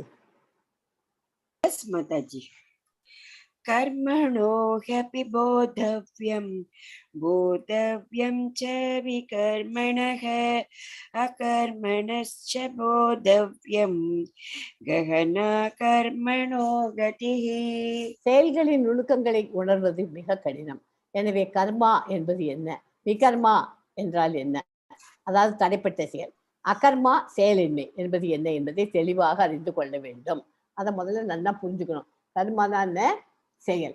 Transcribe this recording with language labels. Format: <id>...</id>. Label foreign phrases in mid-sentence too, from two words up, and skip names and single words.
<en>Yes, Mataji.</en> <sa>कर्मणो ह्यपि बोधव्यं च विकर्मणः अकर्मणश्च बोधव्यं गहना कर्मणो गतिः.</sa> <ta>செயல்களின் நுணுக்கங்களை உணர்வது மிக கடினம். எனவே கர்மா என்பது என்ன, விகர்மா என்றால் என்ன, அதாவது தடைப்பட்ட செயல், அகர்மா செயலின்மை என்பது என்ன என்பதை தெளிவாக அறிந்து கொள்ள வேண்டும். அதை முதல்ல நல்லா புரிஞ்சுக்கணும். கர்மானா என்ன, செயல்.</ta>